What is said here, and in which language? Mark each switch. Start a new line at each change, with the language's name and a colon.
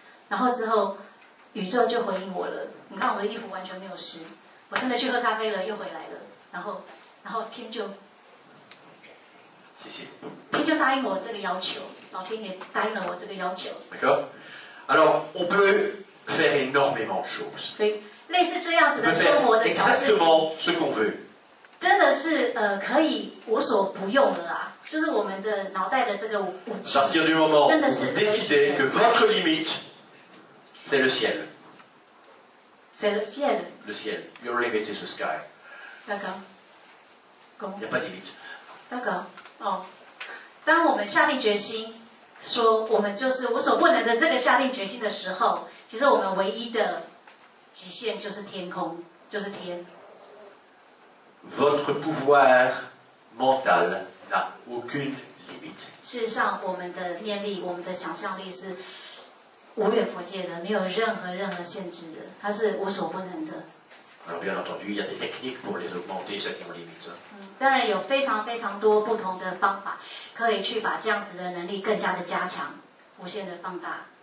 Chinese: 然后之后宇宙就回应我了。你看我的衣服完全没有湿，我真的去喝咖啡了，又回来了。然后天就答应我这个要求，老天爷答应了我这个要求。
French: D'accord? Alors, on peut faire énormément de choses.
Chinese: 所以类似这样子
French: On peut
Chinese: 的生活的
French: faire
Chinese: 小事情，
French: exactement ce qu'on veut.
Chinese: 真的是可以无所不用的啦。就是我们的脑袋的这个武器。
French: À partir du moment où vous décidez que votre limite, c'est le ciel. C'est le ciel. Le ciel.
English: Your limit is the sky.
French: D'accord. Il n'y a pas de limite. D'accord.
Chinese: 哦，当我们下定决心说我们就是无所不能的这个下定决心的时候，其实我们唯一的极限就是天空，就是天。
French: Votre pouvoir mental n'a aucune limite.
Chinese: 事实上，我们的念力、我们的想象力是无远弗届的，没有任何限制的，它是无所不能的。
French: Alors bien entendu, il y a des techniques pour les augmenter, celles qui ont limite.
Chinese: 当然有非常多不同的方法，可以去把这样子的能力更加的加强，无限的放大。